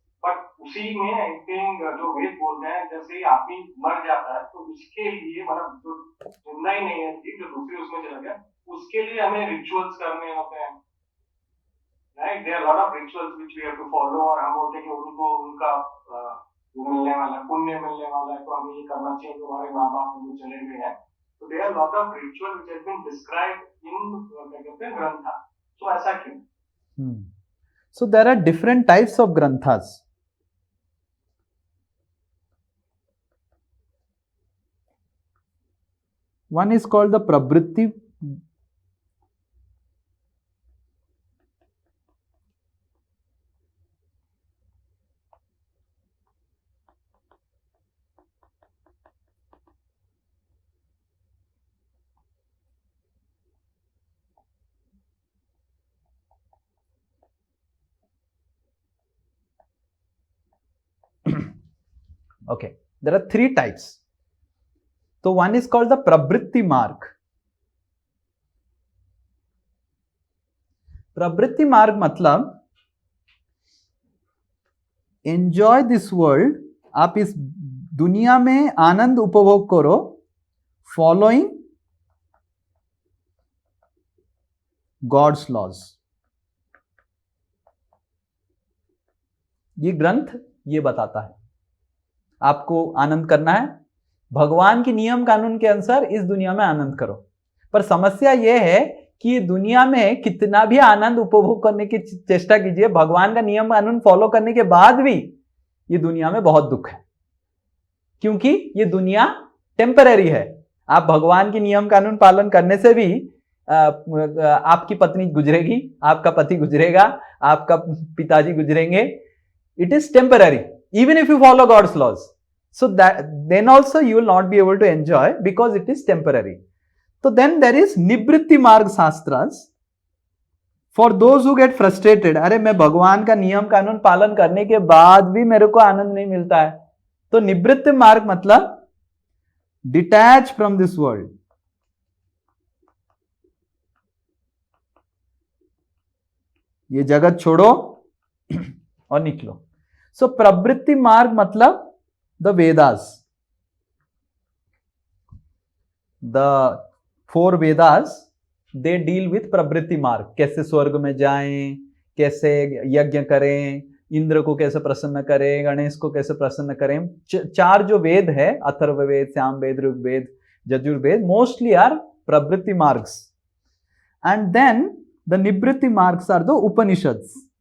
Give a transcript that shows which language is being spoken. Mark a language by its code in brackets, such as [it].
[hi] But उसी में I think जो वेद बोलते हैं, जैसे ही आदमी मर जाता है तो उसके लिए, मतलब जो जिंदा ही नहीं है, जो दूसरे उसमें चला गया, उसके लिए हमें रिचुअल्स करने होते हैं, right? [en] there are lot of rituals which we have to follow, [hi] और हम बोलते हैं कि उनको उनका मिलने वाला है, पुण्य मिलने वाला है, तो हमें ये करना चाहिए, जो हमारे माँ बाप उनको चले गए हैं। [en] तो there are lot of ritual which have been described in grantha. [hi] सो ऐसा क्यों? [en] So there are different types of granthas. One is called the Pravritti. Okay, there are 3 types. So one is called the Pravritti Marg. [hi] Pravritti Marg मतलब [en] enjoy this world, [hi] आप इस दुनिया में आनंद उपभोग करो, [en] following God's laws. [hi] ये ग्रंथ ये बताता है आपको आनंद करना है, भगवान के नियम कानून के अनुसार इस दुनिया में आनंद करो। पर समस्या यह है कि ये दुनिया में कितना भी आनंद उपभोग करने की चेष्टा कीजिए, भगवान का नियम कानून फॉलो करने के बाद भी ये दुनिया में बहुत दुख है, क्योंकि ये दुनिया टेम्पररी है। आप भगवान के नियम कानून पालन करने से भी आपकी पत्नी गुजरेगी, आपका पति गुजरेगा, आपका पिताजी गुजरेंगे। It is temporary [en] even if you follow God's laws. So that then also you will not be able to enjoy because it is temporary. So then there is Nivritti Marg Shastras for those who get frustrated. [hi] अरे मैं भगवान का नियम कानून पालन करने के बाद भी मेरे को आनंद नहीं मिलता है, तो निवृत्ति मार्ग मतलब [en] Detach from this world. [hi] ये जगत छोड़ो और निकलो। [en] So प्रवृत्ति मार्ग मतलब the Vedas, the 4 Vedas, they deal with pravritti marg. [hi] कैसे स्वर्ग में जाएं, कैसे यज्ञ करें, इंद्र को कैसे प्रसन्न करें, गणेश को कैसे प्रसन्न करें। 4 जो वेद है, अथर्ववेद, सामवेद, ऋग्वेद, यजुर्वेद, [en] mostly are [hi] प्रवृत्ति मार्ग्स। [en] And then the nivritti margs are the Upanishads.